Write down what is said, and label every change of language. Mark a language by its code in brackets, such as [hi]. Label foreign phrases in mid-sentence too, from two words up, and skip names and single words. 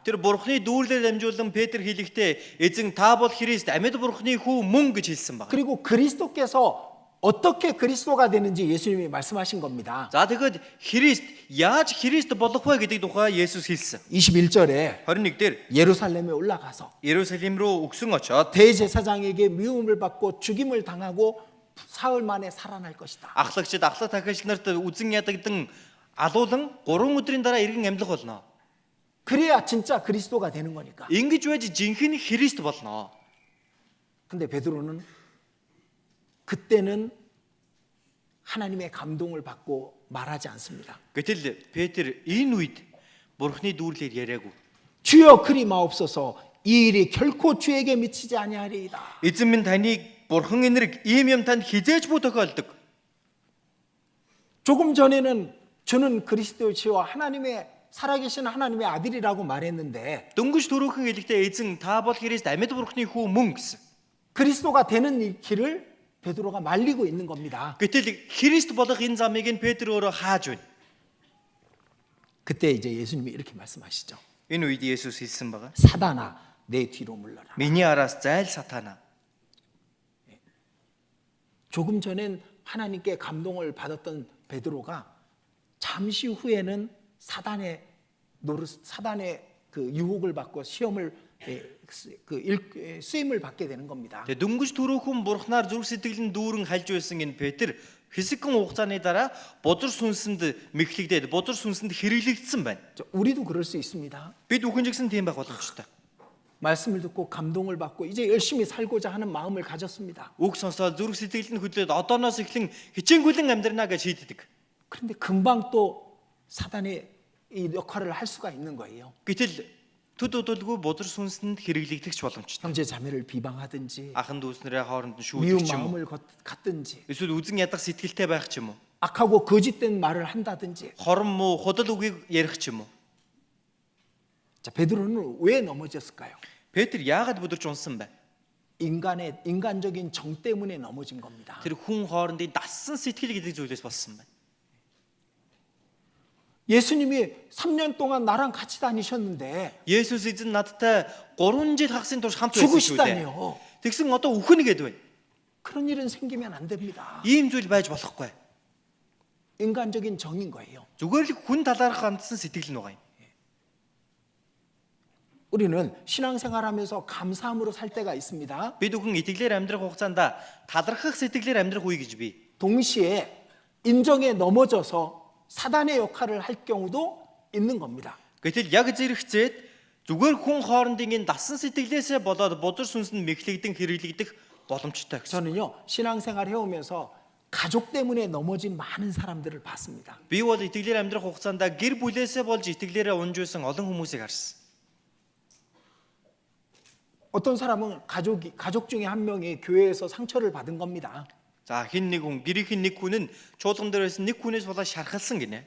[mn] Тэр бурхны дүүрлэл дамжуулан Петр хэлэхдээ эзэн та бол Христ амьд бурхны хүү мөн гэж хэлсэн байна. [ko] 그리고 그리스도께서 어떻게 그리스도가 되는지 예수님이 말씀하신 겁니다. [mn] За тэгэхэд Христ яаж Христ болох вэ гэдэг тухай Есүс хэлсэн. [ko] 21절에 [mn] 21 дээр [ko] 예루살렘에 올라가서 [mn] Иерусалим руу өгсөн очоод [ko] 대제사장에게 미움을 받고 죽임을 당하고 사흘 만에 살아날 것이다. [mn] ахлагчид ахлах дахиалч нарт үзэн ядагдан алуулан 3 өдрийн дараа иргэн амьлах болно. [ko] 그래야 진짜 그리스도가 되는 거니까. [mn] Ингэж байж жинхэнэ Христ болно. [ko] 근데 베드로는 그때는 하나님의 감동을 받고 말하지 않습니다. [mn] Гэтэл Петр энэ үед бурхны дүүрлэлээр яриаггүй. [ko] 주여 그리 마옵소서 이 일이 결코 주에게 미치지 아니하리이다. [mn] Эзэн минь таныг бурхан энерг ийм юм танд хизээж бүү тохиолдог. [ko] 조금 전에는 주는 그리스도시와 하나님의 살아계신 하나님의 아들이라고 말했는데 [mn] Дөнгөж түрүүхэн хэлэхдээ эзэн та бол Христ амьд бурхны хүү мөн гэсэн. [ko] 그리스도가 되는 이 길을 베드로가 말리고 있는 겁니다. [mn] Гэтэл Христ болох энэ замыг нь Петр өөрөө хааж байна. [ko] 그때 이제 예수님이 이렇게 말씀하시죠. [mn] Энэ үед Есүс хэлсэн байгаа. [ko] 사단아, 내 뒤로 물러라. [mn] Миний араас зайл сатана. [ko] 조금 전엔 하나님께 감동을 받았던 베드로가 잠시 후에는 사단의 그 유혹을 받고 시험을 쓰임을 받게 되는 겁니다. [mn] Тэгээ дөнгөж түрүүхэн бурхнаар зүрх сэтгэлэн дүүрэн хальж байсан энэ Петр хэсэгхэн хугацааны дараа бузар сүнсэнд мэхлэгдээд бузар сүнсэнд хэрэглэгдсэн байна. [ko] 우리도 그럴 수 있습니다. [mn] Бид бүхэн ч гэсэн тийм байх боломжтой. [ko] 말씀을 듣고 감동을 받고 이제 열심히 살고자 하는 마음을 가졌습니다. [mn] Үг сонсоод зүрх сэтгэлд нь хөдлөөд одооноос эхлэн хичээнгүйлэн амьдрнаа гэж шийддэг. [ko] 그런데 금방 또 사단의 이 역할을 할 수가 있는 거예요. [mn] Гэтэл төд удалгүй бузар сүнсэнд хэрэглэгдэх боломжтой. [ko] 형제 자매를 비방하든지 [mn] Ахан дүүснэрээ хооронд нь [ko] 미운 [mn] шүүдэг ч юм уу. [ko] 마음을 갖든지 [mn] Эсвэл үзэн ядах сэтгэлтэй байх ч юм уу. [ko] 악하고 거짓된 말을 한다든지. [mn] Хорон муу худал үгийг ярих ч юм уу. [ko] 자, 베드로는 왜 넘어졌을까요? [mn] Петр яагаад бүдэрч унсан бэ? [ko] 인간적인 정 때문에 넘어진 겁니다. [mn] Тэр хүн хоорондын дассан сэтгэл гэдэг зүйлээс болсон байна. [ko] 예수님이 3년 동안 나랑 같이 다니셨는데 [mn] Есүс эзэн надтай 3 жил хагасны турш хамт байсан шүү дээ. [ko] 죽으시다니요. [mn] Тэгсэн одоо үхнэ гэд байна. [ko] 그런 일은 생기면 안 됩니다. [mn] Ийм зүйл байж болохгүй. [ko] 인간적인 정인 거예요. [mn] Зүгээр л хүн талаарх хандсан сэтгэл нь байгаа юм. [ko] 우리는 신앙생활하면서 감사함으로 살 때가 있습니다. [mn] Бид бүхэн итгэлээр амьдрах хугацаанд талархах сэтгэлээр амьдрах үе гэж бий. [ko] 동시에 인정에 넘어져서 사단의 역할을 할 경우도 있는 겁니다. [mn] Гэтэл яг зэрэгцээд зүгээр хүн хоорондын энэ дасан сэтгэлээсээ болоод бузар сүнсэнд мэхлэгдэн хэрэглэгдэх боломжтой гэсэн. [ko] 저는요 신앙생활 해오면서 가족 때문에 넘어진 많은 사람들을 봤습니다. [mn] Би бол итгэлээр амьдрах хугацаанд гэр бүлээсээ болж итгэлээрээ унж байсан олон хүмүүсийг харсан. [ko] 어떤 사람은 가족 중에 한 명이 교회에서 상처를 받은 겁니다. [mn] За хин нэг хүн гэрийн нэг хүн нь чуулган дээр байсан нэг хүнээс болоо шархалсан гинэ.